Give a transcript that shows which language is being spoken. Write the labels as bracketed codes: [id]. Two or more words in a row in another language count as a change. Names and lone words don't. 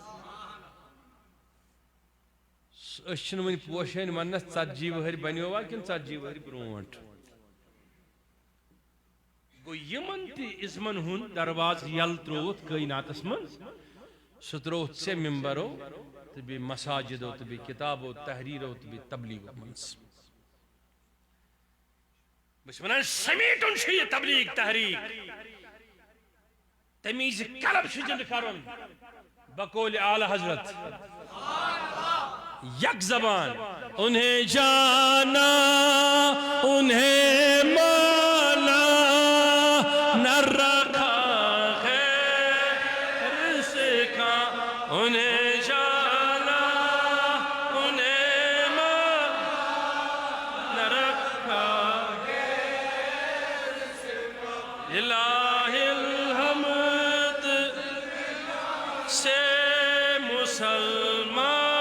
[ks] أسۍ چھِنہٕ وُنہِ پوشٲنۍ وننس 40 ؤہٕرۍ بنیوا کِنہٕ 40 ؤہٕرۍ برونٛٹھ گوٚو یِمن تہِ اِزمن ہُنٛد دروازٕ یلہٕ ترٛووُتھ کٲیناتس منٛز سُہ ترٛووُتھ ژےٚ ممبرو تہٕ بیٚیہِ مساجدو تہٕ بیٚیہِ کِتابو تحریٖرو تہٕ بیٚیہِ تبلیٖغو منٛز بہٕ چھُس ونان سمیٹُن چھُ یہِ تبلیٖغ تحریٖک تمہِ وِزِ قلب چھُ زِندٕ کرُن بقولِ اعلی حضرت [ur] یک زبان انہیں جانا انہیں مانا نہ رکھا خیر سے کہاں انہیں جانا انہیں مانا نہ رکھا الہ الحمد سے مسلمان